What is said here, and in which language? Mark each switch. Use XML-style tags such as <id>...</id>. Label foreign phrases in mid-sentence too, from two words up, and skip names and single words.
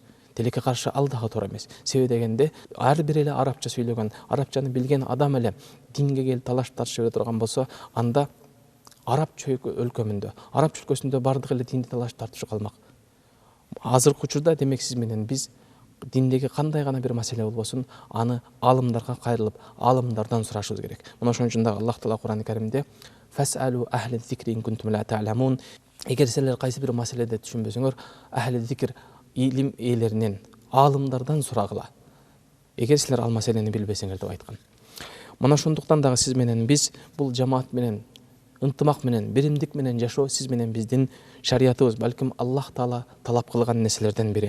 <ky>Тилекке каршы ал дагы туура эмес. Себеби дегенде ар бир эле арабча сүйлөгөн, арабчаны билген адам эле динге келип талаш тартыша бере турган болсо, анда араб өлкөмүндө, араб өлкөсүндө бардык эле динди талаш тартышы калмак. Азыркы учурда демек сиз менен биз диндеги кандай гана бир маселе болбосун, аны аалымдарга кайрылып, аалымдардан сурашыбыз керек. Мына ошон үчүн дагы Аллах Таала Кур'ан-ы Каримде</ky> <ar>«فاسألوا أهل الذكر إن كنتم لا تعلمون».</ar> <ky>Эгер силер кайсы бир маселеде түшүнбөсөңөр,</ky> <ar>أهل الذكر</ar> <ky>илим ээлеринен, аалымдардан сурагыла. Эгер силер ал маселени билбесеңер деп айткан. Мына ошондуктан дагы сиз менен биз бул жамаат менен ынтымак менен, биримдик менен жашоо сиз менен биздин шариятыбыз, балким Аллах Таала талап кылган нерселерден бири.</ky>